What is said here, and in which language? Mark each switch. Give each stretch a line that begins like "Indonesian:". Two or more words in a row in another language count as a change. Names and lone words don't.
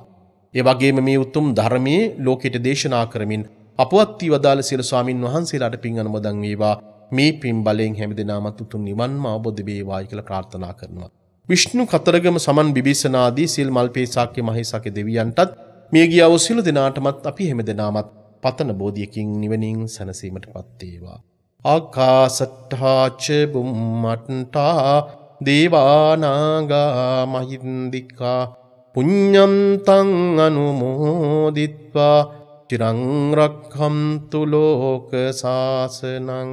Sinhala: ඒ වගේම මේ උතුම් ධර්මයේ ලෝකෙට දේශනා කරමින් අපවත් වී වදාළ සියලු ස්වාමින් වහන්සේලාට පින් අනුමෝදන් වේවා. මේ පින් බලයෙන් හැමදෙනාමත් උතුම් නිවන්ම අවබෝධ වේවායි කියලා ප්‍රාර්ථනා කරනවා. විෂ්ණු කතරගම සමන් බිබිසනාදී සිල් මල්පේසාක්‍ය මහේසාක්‍ය දෙවියන්ටත් මියගිය වූ සියලු දෙනාටමත් අපි හැමදෙනාමත් පතන බෝධියකින් නිවනින් සැනසීමටපත් වේවා.
Pali: ආකාසට්ඨා ච බුම්මට්ඨා දේවානාගා මහින්దికා පුඤ්ඤන්තං අනුමෝදිත්වා චිරං රක්ඛන්තු ලෝක සාසනං.